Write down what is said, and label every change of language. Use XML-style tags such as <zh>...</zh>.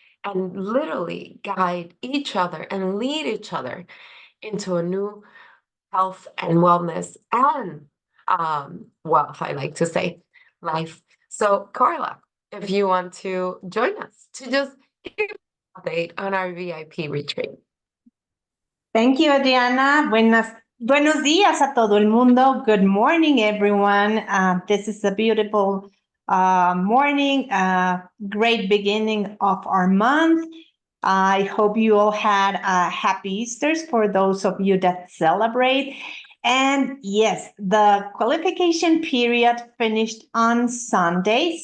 <en>and literally guide each other and lead each other into a new health and wellness and wealth, I like to say, life. So, Karla, if you want to join us to just give an update on our VIP retreat. Thank you, Adriana.</en> <es>Buenos días a todo el mundo.</es> <en>Good morning, everyone. This is a beautiful morning, great beginning of our month. I hope you all had a happy Easter's for those of you that celebrate. And yes, the qualification period finished on Sunday.</en>